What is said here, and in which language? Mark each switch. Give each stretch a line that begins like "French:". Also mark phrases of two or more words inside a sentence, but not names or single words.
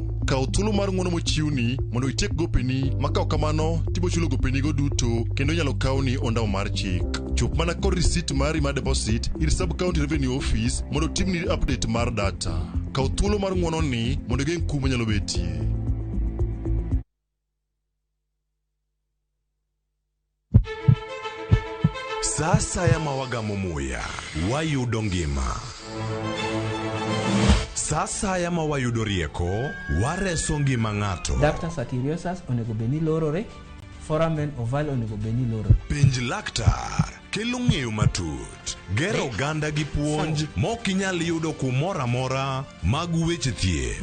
Luo (Kenya and Tanzania): Kaw thuolo mar ng'uono mochiwni mondo itiek gopeni, ma kaw kamano tibo chulo gopeni go duto kendo nyalo kawni ondamo mar chik. Chop mana kod receipt mari mar deposit ir
English: sub county revenue office
Luo (Kenya and Tanzania): mondo timni update mar data. Kaw thuolo mar ng'uono ni mondo geng' kuma nyalo betie.
Swahili: Sasa ya
Luo (Kenya and Tanzania): mawagamo muya, wayudo ngima.
Swahili: Sasa ya
Luo (Kenya and Tanzania): mawayudo rieko, wareso ngima ng'ato. Ductus arteriosus onego beni lorore, foramen oval onego beni lorore. Penj laktar, kelo ng'eyo matut, gero ganda gi puonj, mok inyal yudo kumora mora mag weche thieth.